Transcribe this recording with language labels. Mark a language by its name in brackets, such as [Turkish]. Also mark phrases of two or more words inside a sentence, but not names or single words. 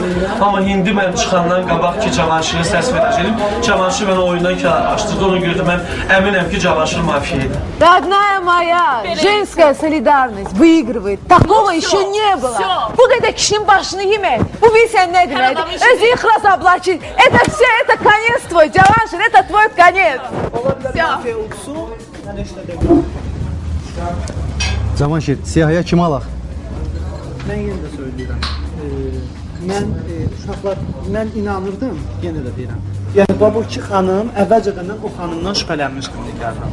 [Azerbaijani] Amma indi mən çıxandan qabaq ki, Cavanşirə səs verəcəyim. Cavanşir mənə oyundan kənar açdırdı, ona görə də mən əminəm ki, Cavanşir mafiyaydı. [Russian] Родная моя, женская солидарность выигрывает. Такого еще не было. [Azerbaijani] Bu qədər kişinin başını yemək. Bu bilsən nə deməkdir? Özü ixlas abla ki, [Russian] это все, это конец твой, Cavanşir, это твой конец. [Azerbaijani] Mafiya olsun, mən işlədim. Cavanşir, siyahıya kim alaq? Mən yenə də söyləyirəm. Uşaqlar, mən inanırdım, yenə də deyirəm. Yəni, bu iki xanım əvvəlcədən o xanımdan şübhələnmişdim Nigardan.